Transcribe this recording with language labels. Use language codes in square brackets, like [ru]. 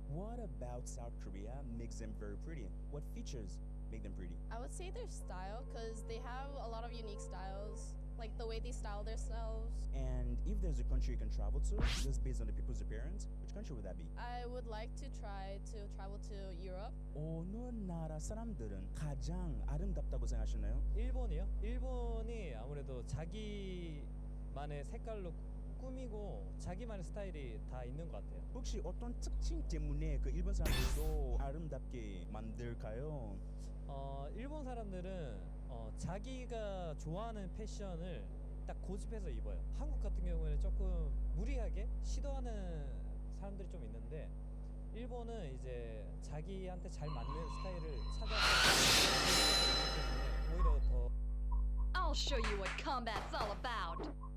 [en] What about South Korea makes them very pretty? What features make them pretty? I would say their style, because they have a lot of unique styles, like the way they style themselves. And if there's a country you can travel to, just based on the people's appearance, which country would that be? I would like to try to travel to Europe. [ko] 어느 나라 사람들은 가장 아름답다고 생각하시나요? 일본이요? 일본이 아무래도 자기만의 색깔로 꾸미고 자기만의 스타일이 다 있는 것 같아요. 혹시 어떤 특징 때문에 그 일본 사람들도 아름답게 만들까요? 일본 사람들은 자기가 좋아하는 패션을 딱 고집해서 입어요. 한국 같은 경우에는 조금 무리하게 시도하는 사람들이 좀 있는데, 일본은 이제 자기한테 잘 맞는 스타일을 찾아서 오히려 더. [en] I'll show you what combat's all about.